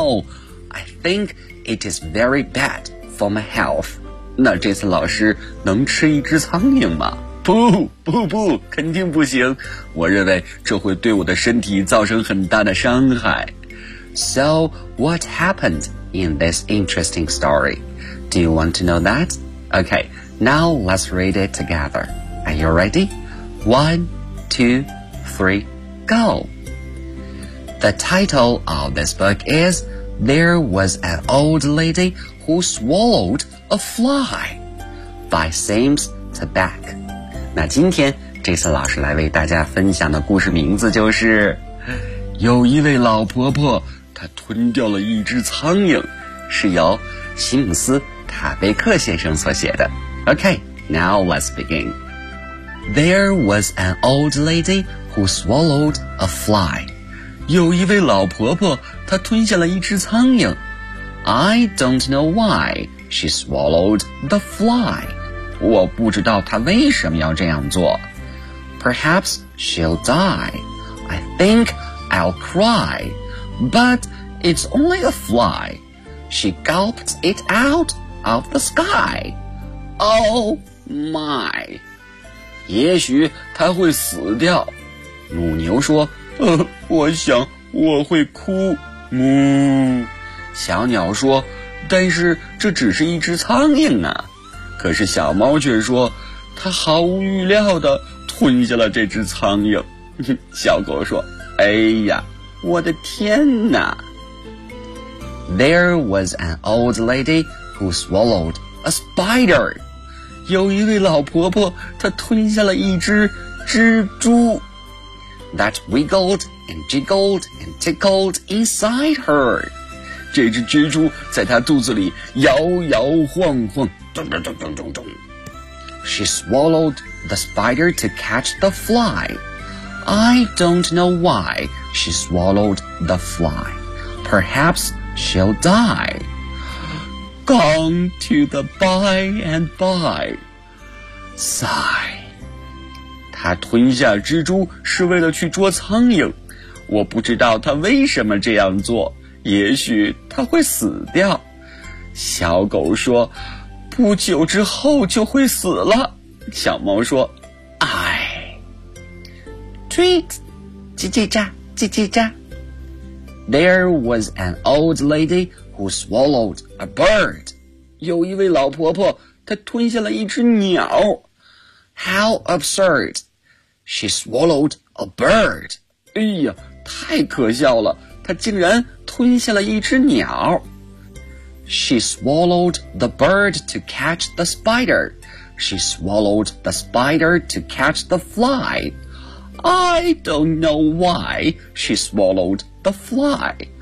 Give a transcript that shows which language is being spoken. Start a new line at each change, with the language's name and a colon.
English: I think it is very bad for my health.
Chinese: 那 Jason 老师能吃一只苍蝇吗？不不不，肯定不行，我认为这会对我的身体造成很大的伤害。
English: So what happened in this interesting story? Do you want to know that? Okay, now let's read it together. Are you ready? 1, 2, 3, go! The title of this book is There Was an Old Lady Who Swallowed a Fly by Sims Tabak.
Chinese: 那今天 Jason 老师来为大家分享的故事名字就是有一位老婆婆她吞掉了一只苍蝇，是由西姆斯塔贝克先生所写的。
English: Okay, now let's begin. There was an old lady who swallowed a fly.
Chinese: 有一位老婆婆，她吞下了一只苍蝇。
English: I don't know why she swallowed the fly.
Chinese: 我不知道她为什么要这样做。
English: Perhaps she'll die. I think I'll cry. But it's only a fly. She gulped it outof the sky. Oh my.
Chinese: 也许他会死掉。母牛说，我想我会哭。母。小鸟说，但是这只是一只苍蝇啊。可是小猫却说，它毫无预料地吞下了这只苍蝇。小狗说，哎呀，我的天哪。
English: There was an old lady,who swallowed a spider.
Chinese: 有一位老婆婆，她吞下了一只蜘蛛。
English: That wiggled and jiggled and tickled inside her.
Chinese: 这只蜘蛛在她肚子里摇摇晃晃，咚咚咚咚咚咚。
English: She swallowed the spider to catch the fly. I don't know why she swallowed the fly. Perhaps she'll die. Gone to the by and by. Sigh.
Chinese: 他吞下蜘蛛是为了去捉苍蝇。我不知道他为什么这样做，也许他会死掉。小狗说，不久之后就会死了。小猫说，哎。 Tweet, 叽叽喳叽叽喳。
English: There was an old lady who swallowed a bird.
Chinese: 有一位老婆婆，她吞下了一只鸟。
English: How absurd. She swallowed a bird.
Chinese: 哎呀，太可笑了，它竟然吞下了一只鸟。
English: She swallowed the bird to catch the spider. She swallowed the spider to catch the fly. I don't know why she swallowed the fly.